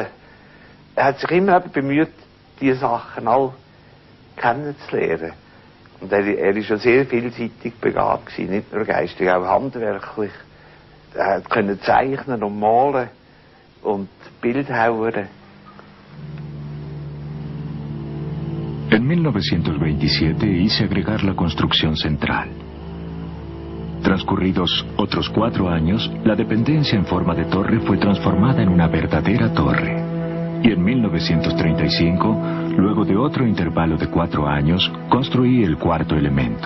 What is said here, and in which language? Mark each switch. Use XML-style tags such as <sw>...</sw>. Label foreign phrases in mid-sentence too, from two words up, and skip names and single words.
<de>Er hat sich immer bemüht, diese Sachen all kennenzulernen. Und er ist ja sehr vielseitig begabt gewesen, nicht nur geistig, auch handwerklich. Er konnte zeichnen und malen und Bildhauern.</de> <es>En 1927 hice agregar la construcción central. Transcurridos otros 4 años, la dependencia en forma de torre fue transformada en una verdadera torre. Y en 1935, luego de otro intervalo de 4 años, construí el cuarto elemento.</es>